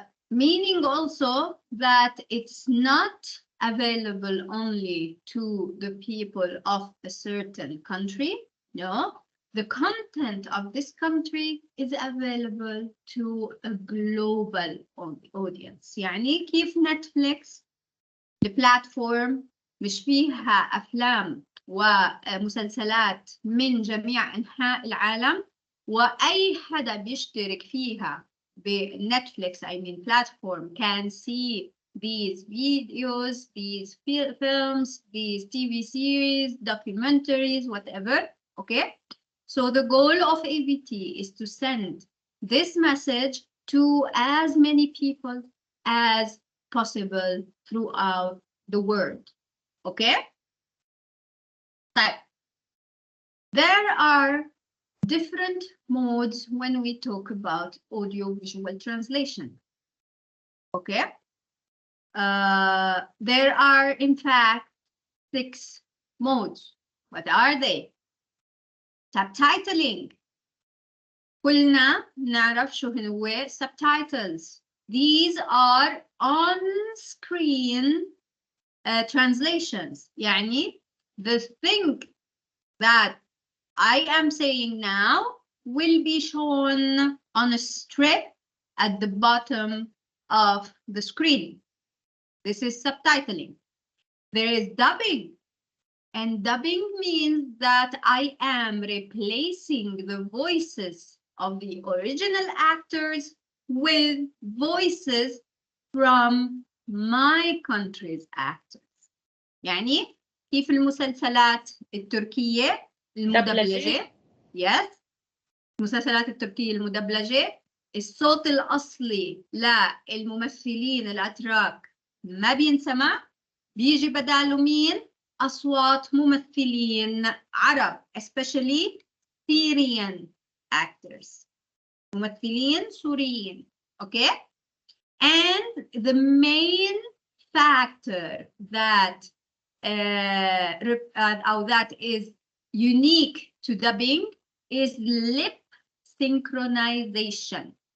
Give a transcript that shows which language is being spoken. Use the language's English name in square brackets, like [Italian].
[English] Meaning also that it's not available only to the people of a certain country. No, the content of this country is available to a global audience. [Arabic] يعني كيف نتفليكس البلاتفورم مش فيها أفلام ومسلسلات من جميع أنحاء العالم، وأي حدا بيشترك فيها بنتفليكس [English] I mean platform can see these videos, these films, these TV series, documentaries, whatever. Okay, so the goal of AVT is to send this message to as many people as possible throughout the world. Okay, there are different modes when we talk about audio-visual translation. Okay, there are in fact 6 modes. What are they? Subtitling. [Arabic] كلنا نعرف شو هو subtitles. [English] These are on-screen translations. يعني the thing that I am saying now will be shown on a strip at the bottom of the screen. This is subtitling. There is dubbing. And dubbing means that I am replacing the voices of the original actors with voices from my country's actors. [Arabic] يعني كيف المسلسلات التركية المدبلجة. [English] Yes. [Arabic] المسلسلات التركية المدبلجة الصوت الأصلي للممثلين الأتراك ما بينسمع، بيجي بداله مين؟ أصوات ممثلين عرب, [English] especially Syrian actors. [Arabic] ممثلين سوريين. Okay? [English] And the main factor that that is unique to dubbing is lip synchronization.